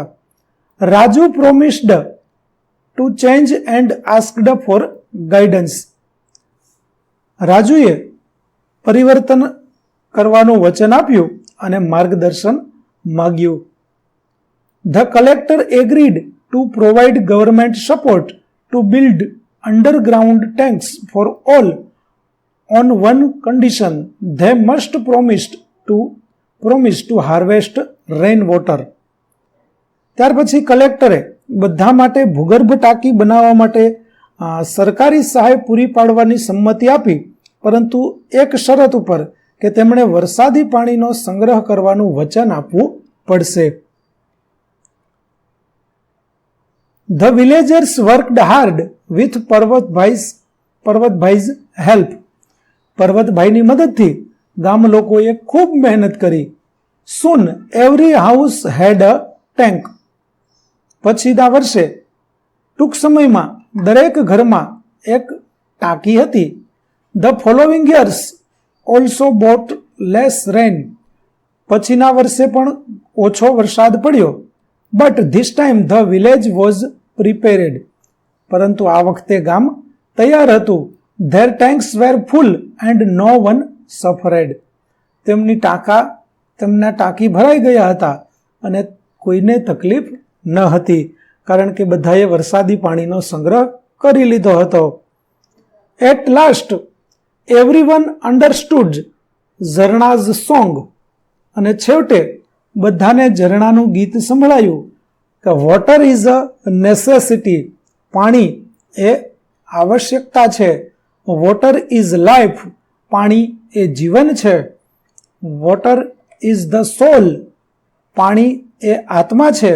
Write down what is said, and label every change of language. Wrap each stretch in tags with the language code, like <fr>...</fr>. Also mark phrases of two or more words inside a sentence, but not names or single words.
<en>Raju promised to change and asked for guidance.</en> <gu>રાજુએ પરિવર્તન કરવાનું વચન આપ્યું અને માર્ગદર્શન માગ્યું.</gu> <en>the collector agreed to provide government support to build underground tanks for all on one condition: they must promise to harvest rain water.</en> <gu>ત્યાર પછી કલેક્ટરે બધા માટે ભૂગર્ભ ટાંકી બનાવવા માટે સરકારી સહાય પૂરી પાડવાની સંમતિ આપી, પરંતુ એક શરત ઉપર કે તેમણે વરસાદી પાણીનો સંગ્રહ કરવાનું વચન આપવું પડશે.</gu> <en>The villagers worked hard with પર્વતભાઈ's help.</en> <gu>પર્વતભાઈની મદદથી ગામ લોકોએ ખૂબ મહેનત કરી.</gu> <en>Soon every house had a tank.</en> <gu>પછીના વર્ષે ટૂંક સમયમાં દરેક ઘરમાં એક ટાંકી હતી.</gu> <en>The following years also brought less rain.</en> <gu>પછીના વર્ષે પણ ઓછો વરસાદ પડ્યો.</gu> <en>But this time the village was prepared.</en> <gu>પરંતુ આ વખતે ગામ તૈયાર હતું.</gu> <en>Their tanks were full and no one suffered.</en> <gu>તેમના ટાંકી ભરાઈ ગયા હતા અને કોઈને તકલીફ ન હતી, કારણ કે બધાએ વરસાદી પાણીનો સંગ્રહ કરી લીધો હતો.</gu> <en>At last everyone understood ઝરણા's song.</en> <gu>અને છેવટે બધાને ઝરણાનું ગીત સંભળાયું કે</gu> <en>water is a necessity.</en> <gu>પાણી એ આવશ્યકતા છે.</gu> <en>water is life.</en> <gu>પાણી એ જીવન છે.</gu> <en>water is the soul.</en> <gu>પાણી એ આત્મા છે.</gu>